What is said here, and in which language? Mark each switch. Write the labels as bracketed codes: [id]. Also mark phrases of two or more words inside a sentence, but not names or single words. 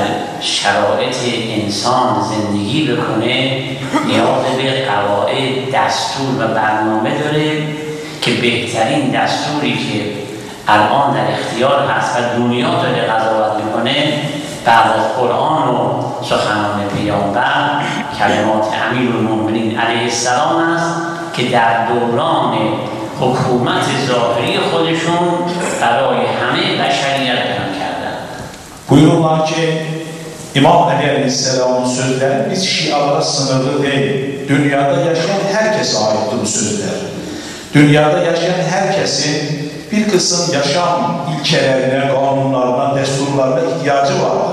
[fa] شرایط انسان زندگی بکنه نیاز به قواعد، دستور و برنامه داره که بهترین دستوری که الان در اختیار هست و دنیا داره قضاوت میکنه بعد از قرآن و سخنان پیامبر کلمات امیرالمومنین [ar] علیه السلام [fa] است که در دوران حکومت ظاهری خودشون برای همه بشریت بیان کردن. [tr] Buyururlar ki İmam Ali Aleyhisselam'ın sözleri biz Şialara sınırlı değil. Dünyada yaşayan herkese aittir bu sözler. Dünyada yaşayan herkesin bir kısım yaşam ilkelerine, kanunlarına, desturlarına ihtiyacı vardır.